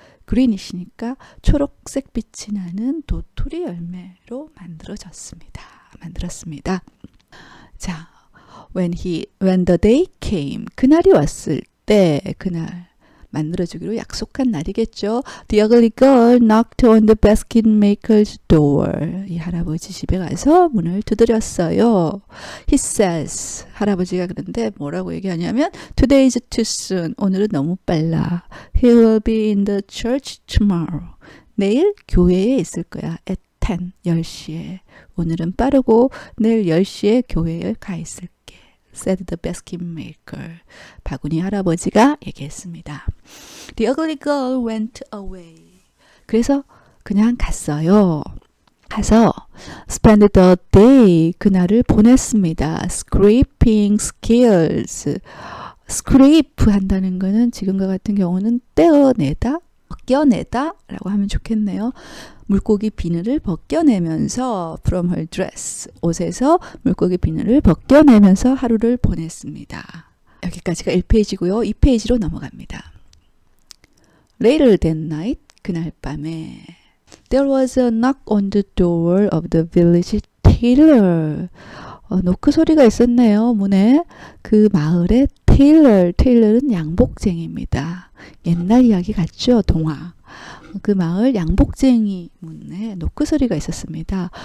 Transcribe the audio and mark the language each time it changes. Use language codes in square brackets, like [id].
[ko] 그린이시니까 초록색 빛이 나는 도토리 열매로 만들었습니다. 자, [en] when the day came, [ko] 그날이 왔을 때, 그날 만들어주기로 약속한 날이겠죠. [en] The ugly girl knocked on the basket maker's door. [ko] 이 할아버지 집에 가서 문을 두드렸어요. [en] He says, [ko] 할아버지가 그런데 뭐라고 얘기하냐면 [en] Today is too soon. [ko] 오늘은 너무 빨라. [en] He will be in the church tomorrow. [ko] 내일 교회에 있을 거야. At 10시에. 오늘은 빠르고 내일 10시에 교회에 가 있을게. [en] said the basket maker. [ko] 바구니 할아버지가 얘기했습니다. [en] The ugly girl went away. [ko] 그래서 그냥 갔어요. 가서 [en] spend the day, [ko] 그날을 보냈습니다. [en] scraping skills. [ko] scrape 한다는 거는 지금과 같은 경우는 떼어내다, 벗겨내다 라고 하면 좋겠네요. 물고기 비늘을 벗겨내면서 [en] from her dress, [ko] 옷에서 물고기 비늘을 벗겨내면서 하루를 보냈습니다. 여기까지가 1페이지고요. 2페이지로 넘어갑니다. [en] Later that night, [ko] 그날 밤에 [en] There was a knock on the door of the village tailor. [ko] 노크 소리가 있었네요. 문에. 그 마을의 테일러는 양복쟁이입니다. 옛날 이야기 같죠? 동화. 그 마을 양복쟁이 문에 노크 소리가 있었습니다.